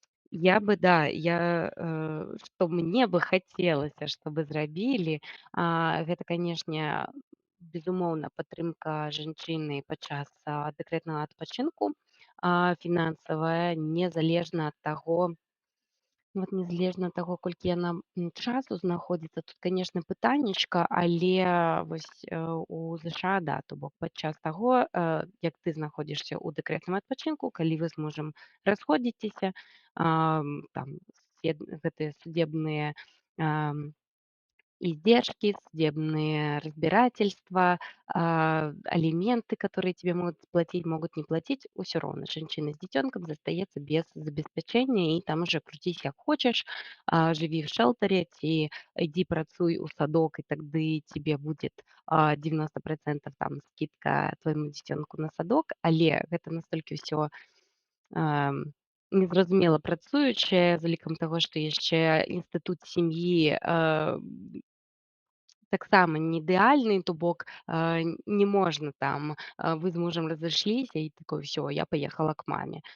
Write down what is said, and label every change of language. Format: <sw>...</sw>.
<ru>Я бы,</ru> <be>да, што мне бы хацелася, чтобы зрабілі, гэта, канешне, безумоўна, падтрымка жанчыны падчас дэкрэтнага адпачынку, фінансавая, незалежна ад таго, незалежна ад таго, колькі яна часу знаходзіцца. Тут, канешне, пытаннячка, але вось у ЗША, да, то бок падчас таго, як ты знаходзішся ў дэкрэтным адпачынку, калі вы з мужам расходзіцеся, там гэтыя</be> <ru>судебныя издержки, судебные разбирательства, алименты, которые тебе могут платить, могут не платить.</ru> <be>Усё роўна</be> <ru>женщина с</ru> <be>дзіцёнкам застаецца без забеспячэння, і там уже круціся як хочаш, жыві в шэлтары ці ідзі працуй у садок, і тады</be> <ru>тебе будет</ru> <be>90% там скидка твайму дзіцёнку на садок. Але гэта настолькі ўсё незразумела працуючае, з улікам таго, што яшчэ інстытут сям'і таксама не ідэальны, то бок не можна там вы з мужам разышліся і такое ўсё, я паехала к маме.</be>